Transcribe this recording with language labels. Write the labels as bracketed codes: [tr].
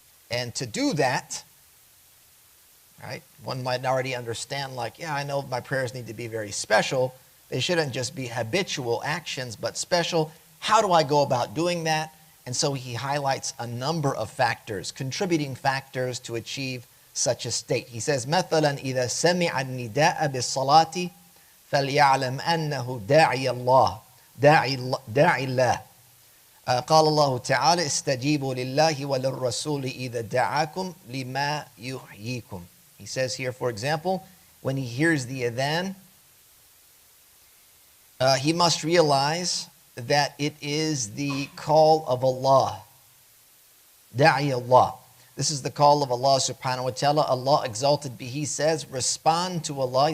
[en] And to do that, right, one might already understand, like, yeah, I know my prayers need to be very special. They shouldn't just be habitual actions, but special. How do I go about doing that? And so he highlights a number of factors, contributing factors to achieve such a state. He says, [ar] مثلا إذا سمع النداء بالصلاة فليعلم أنه داعي الله داعي الله. قال الله تعالى استجيبوا لله وللرسول إذا دعاكم لما يحييكم. [en] He says here, for example, when he hears the adhan, he must realize that it is the call of Allah. Da'i Allah. This is the call of Allah subhanahu wa ta'ala. Allah exalted be, he says, respond to Allah.